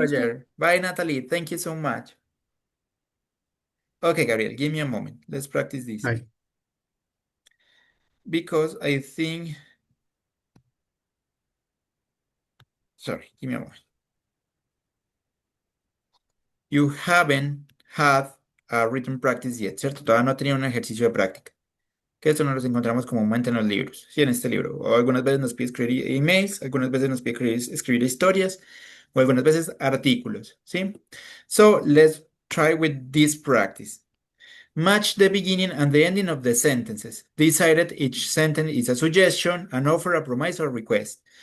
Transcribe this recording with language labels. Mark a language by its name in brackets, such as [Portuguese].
[English] Roger. Bye, Natalie. Thank you so much. Okay, Gabriel, give me a moment. Let's practice this. Bye. Because I think... Sorry, give me a moment. You haven't had a written practice yet, [Spanish] ¿cierto? Todavía no he tenido un ejercicio de práctica. Que esto no los encontramos comúnmente en los libros. Sí, en este libro. O algunas veces nos pide escribir emails, algunas veces nos pide escribir historias, o algunas veces artículos, ¿sí? [English] So, let's try with this practice. Match the beginning and the ending of the sentences. Decided each sentence is a suggestion, an offer, a promise, or request.